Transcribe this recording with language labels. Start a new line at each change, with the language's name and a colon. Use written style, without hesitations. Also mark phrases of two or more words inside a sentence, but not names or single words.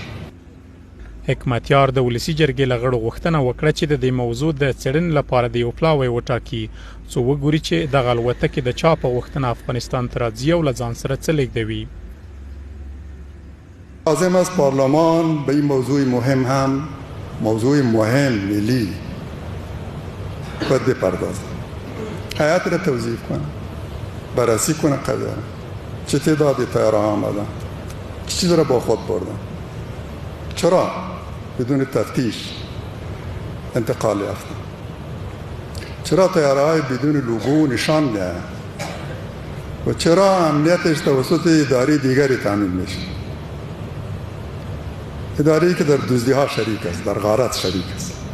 Pashto: حکمتیار د ولسی جرګې له غړو غوښتنه وکړه چې د دې موضوع د څېړنې لپاره د یو پلاوی وټاکي څو وګوري چې دغه الوتکې د چا په غوښتنه افغانستان ته راځي او له ځان سره څه لیږدوي.
Persian: لازم است پارلمان به این موضوع مهم هم موضوع مهم ملی باید بپردازه، هیئت را توظیف کنه، بررسی کنه قضیه چه تعدادی طیاره آمدن، چه چیز را با خود بردن، چرا بدون تفتیش انتقال یافتن، چرا طیاره‌های بدون لوگو نشان می‌دهند و چرا امنیتش توسط اداره دیگری تامین میشه، اداره‌ای که در دزدی‌ها شریک است، در غارت شریک است